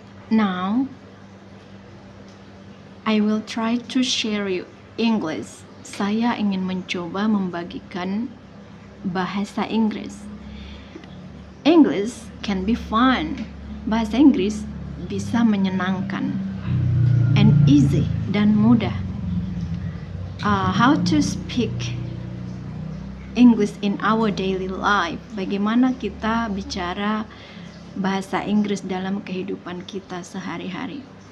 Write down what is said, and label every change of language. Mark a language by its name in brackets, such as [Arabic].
[English] Now I will try to share you English. [Indonesian] Saya ingin mencoba membagikan bahasa Inggris. [English] English can be fun. [Indonesian] Bahasa Inggris bisa menyenangkan [English] and easy [Indonesian] dan mudah. [English] How to speak English in our daily life. [Indonesian] Bagaimana kita bicara bahasa Inggris dalam kehidupan kita sehari-hari.